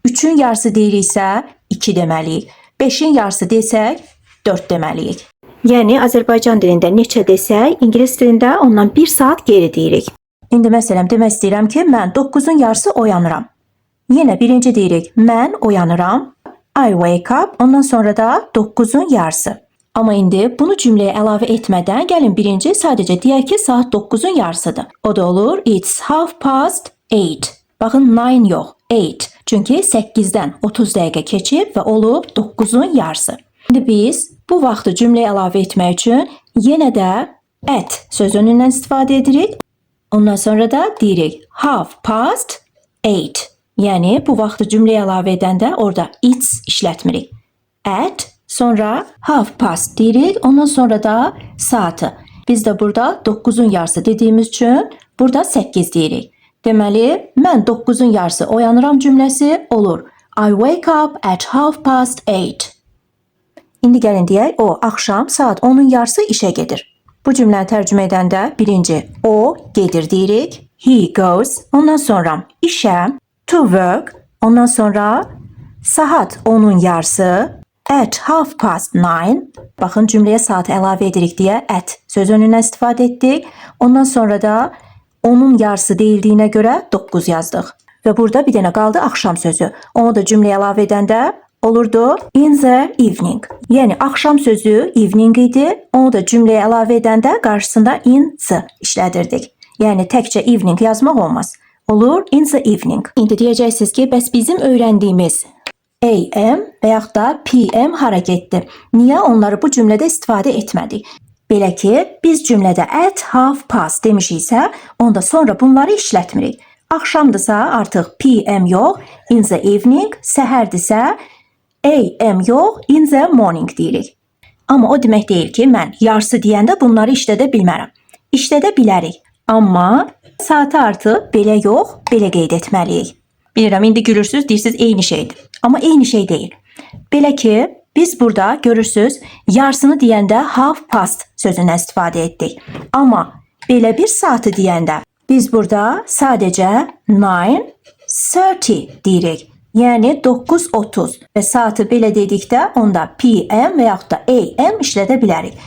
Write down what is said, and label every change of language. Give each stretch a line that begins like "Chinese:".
Azerbaijani: 3-ün yarısı deyiriksə, 2 deməliyik. 5-in yarısı desək, 4 deməliyik. Yəni, Azərbaycan dilində neçə desək, ingilis dilində ondan 1 saat geri deyirik. İndi məsələn, demək istəyirəm ki, mən 9-un yarısı oyanıram. Yenə birinci deyirik, mən oyanıram.
English: I wake up,
Azerbaijani: ondan sonra da 9-un yarısı. Amma indi bunu cümləyə əlavə etmədən, gəlin birinci sadəcə deyək ki, saat 9-un yarısıdır. O da olur,
English: it's 8:30.
Azerbaijani: Baxın, 9 yox, 8. Çünki 8-dən 30 dəqiqə keçib və olub 9-un yarısı. İndi biz bu vaxtı cümləyə əlavə etmək üçün yenə də at sözünündən istifadə edirik. Ondan sonra da deyirik 8:30. Yəni bu vaxtı cümləyə əlavə edəndə orada it's işlətmirik. At, sonra 8:30 deyirik. Ondan sonra da saatı. Biz də burada 9-un yarısı dediyimiz üçün burada 8 deyirik. Deməli, mən 9-un yarısı oyanıram cümləsi olur.
English: I wake up at 8:30.
Azerbaijani: İndi gəlin deyək, o axşam saat 10-un yarısı işə gedir. Bu cümləni tərcümə edəndə birinci o gedir deyirik.
English: He goes.
Azerbaijani: Ondan sonra işə,
English: to work.
Azerbaijani: Ondan sonra saat 10-un yarısı
English: at 9:30.
Azerbaijani: Baxın cümləyə saat əlavə edirik deyə at söz önündən istifadə etdik. Ondan sonra da onun yarısı deyildiyinə görə 9 yazdıq. Və burada bir dənə qaldı axşam sözü. Onu da cümləyə əlavə edəndə olurdu
English: in the evening.
Azerbaijani: Yəni axşam sözü evening idi. Onu da cümləyə əlavə edəndə qarşısında in the işlədirdik. Yəni təkcə evening yazmaq olmaz. Olur
English: in the evening.
Azerbaijani: İndi deyəcəksiniz ki, bəs bizim öyrəndiyimiz AM və yaxud da PM hara getdi? Niyə onları bu cümlədə istifadə etmədik? Belə ki, biz cümlədə
English: at half past
Azerbaijani: demişiksə, onda sonra bunları işlətmirik. Axşamdırsa artıq PM yox,
English: in the evening,
Azerbaijani: səhərdirsə AM yox,
English: in the morning
Azerbaijani: deyirik. Amma o demək deyil ki, mən yarısı deyəndə bunları işlədə bilmərəm. İşlədə bilərik, amma saatı artıq belə yox, belə qeyd etməliyik. Bilirəm, indi gülürsüz, deyirsiniz eyni şeydir. Amma eyni şey deyil. Belə ki, biz burada görürsüz, yarısını deyəndə half past sözündən istifadə etdik. Amma belə bir saatı deyəndə biz burada sadəcə 9:30 deyirik. Yəni 9:30 və saatı belə dedikdə onda PM və yaxud da AM işlədə bilərik.